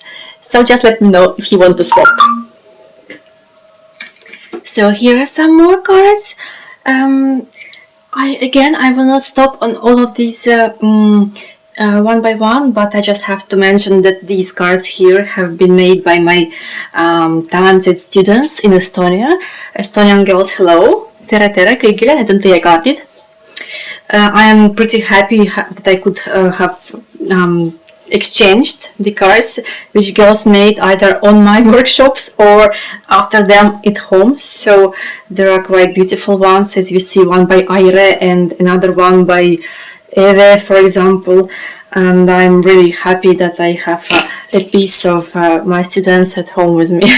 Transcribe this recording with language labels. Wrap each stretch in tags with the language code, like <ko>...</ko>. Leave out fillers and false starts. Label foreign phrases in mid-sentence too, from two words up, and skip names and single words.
<en>So just let me know if you want to swap. So here are some more cards. I will not stop on all of these one by one, but I just have to mention that these cards here have been made by my talented students in Estonia. Estonian girls, hello!</en> <et>Tere tere kõigile, need on teie kaardid.</et> <en>I am pretty happy that I could have exchanged the cards which girls made either on my workshops or after them at home. So there are quite beautiful ones, as you see, one by Aire and another one by Eve, for example, and I'm really happy that I have a piece of my students at home with me.</en>